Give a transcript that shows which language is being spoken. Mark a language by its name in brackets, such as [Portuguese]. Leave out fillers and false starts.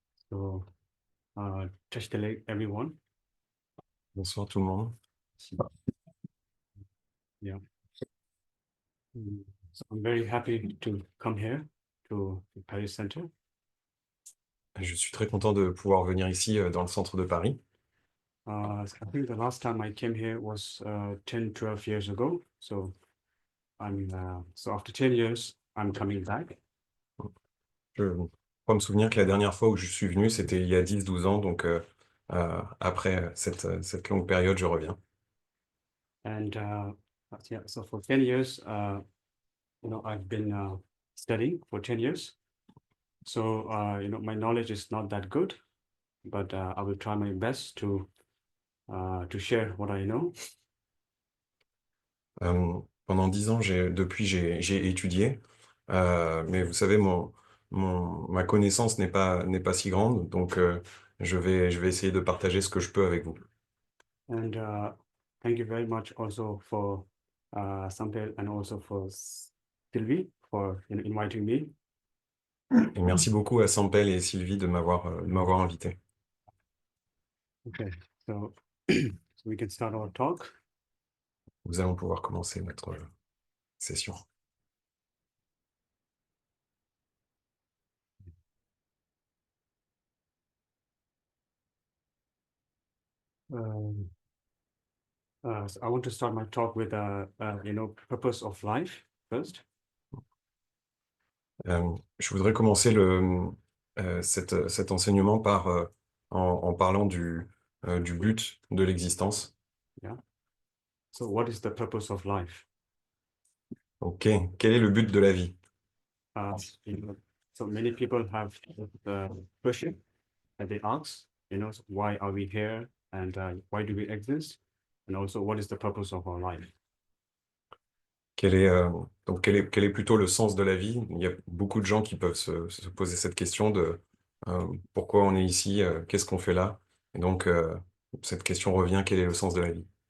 [English] So, touch the leg, everyone. [French] Bonsoir tout le monde. [English] Yeah. So I'm very happy to come here to the Paris Center. [French] Je suis très content de pouvoir venir ici dans le centre de Paris. [English] I think the last time I came here was 10-12 years ago. So so after 10 years, I'm coming back. [French] Je crois me souvenir que la dernière fois où je suis venu, c'était il y a 10-12 ans. Donc après cette longue période, je reviens. [English] And yeah, so for 10 years, I've been studying for 10 years. So, my knowledge is not that good, but I will try my best to share what I know. [French] pendant 10 ans, depuis, j'ai étudié, mais vous savez, ma connaissance n'est pas si grande, donc je vais essayer de partager ce que je peux avec vous. [English] And thank you very much also for Sampel and also for Sylvie for inviting me. [French] Et merci beaucoup à Sampel et Sylvie de m'avoir invité. [English] Okay, so so we can start our talk. [French] Nous allons pouvoir commencer notre session. [English] So I want to start my talk with purpose of life first. [French] Je voudrais commencer cet enseignement en parlant du but de l'existence. [English] So what is the purpose of life? [French] Ok, quel est le but de la vie? [English] So many people have the question that they ask, so why are we here and why do we exist? And also, what is the purpose of our life? [French] Quel est plutôt le sens de la vie? Il y a beaucoup de gens qui peuvent se poser cette question de pourquoi on est ici, qu'est-ce qu'on fait là? Et donc, cette question revient, quel est le sens de la vie?